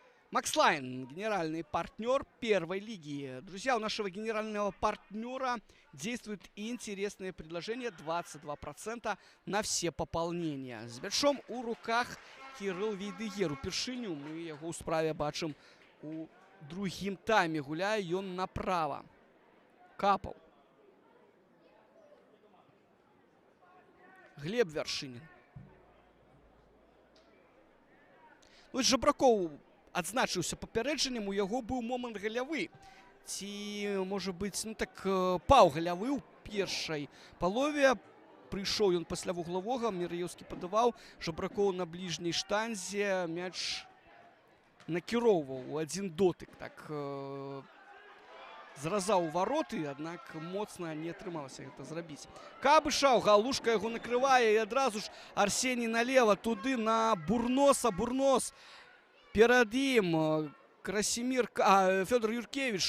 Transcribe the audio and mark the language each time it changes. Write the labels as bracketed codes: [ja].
[ru] Макс Лайн, генеральный партнер первой лиги. Друзья, у нашего генерального партнера действует интересное предложение 22% на все пополнения. С мячом у руках Кирилл Вейдегер. [be] Упершыню мы его ў справе бачым у другім тайме. Гуляе ён направо. Капаў. Глеб Вяршынін. Ну, Жабракоў адзначыўся папярэджаннем, у яго быў момант галявы. Ці, можа быць, ну так, паўгалявы ў першай палове. Прыйшоў ён пасля вуглавога, Міраёўскі падаваў, Жабракоў на бліжняй штанзе, мяч накіроўваў у адзін дотык. Так, зразаў вароты, аднак моцна не атрымалася гэта зрабіць. Кабышаў, Галушка яго накрывае, і адразу ж Арсеній налева, туды на Бурноса. Бурнос перед ім Федор Юркевич.